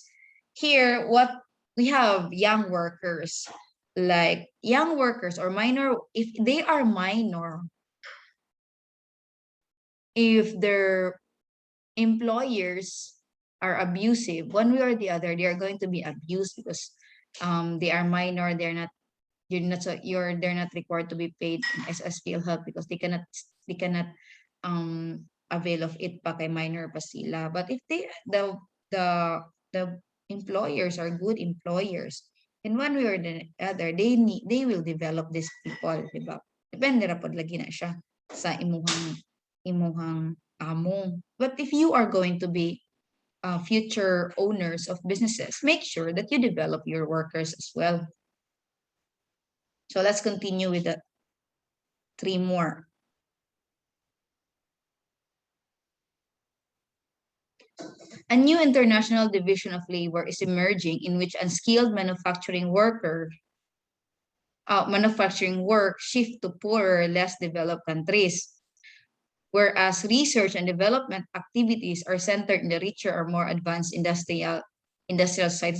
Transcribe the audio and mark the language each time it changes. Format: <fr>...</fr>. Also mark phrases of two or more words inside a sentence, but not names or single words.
<en>Here, what we have young workers, like young workers or minor, if they are minor, if their employers are abusive, one way or the other, they are going to be abused because they are minor, they're not required to be paid as PhilHealth because they cannot avail of it</en> <ceb>pa kay minor pa sila.</ceb> <en>But if the employers are good employers, in one way or the other, they will develop these people, diba?</en> <ceb>Depende ra pod lagi na siya sa imuhang amo.</ceb> <en>But if you are going to be future owners of businesses, make sure that you develop your workers as well. So let's continue with the 3 more. A new international division of labor is emerging in which unskilled manufacturing work shift to poorer, less developed countries, whereas research and development activities are centered in the richer or more advanced industrial sites.</en>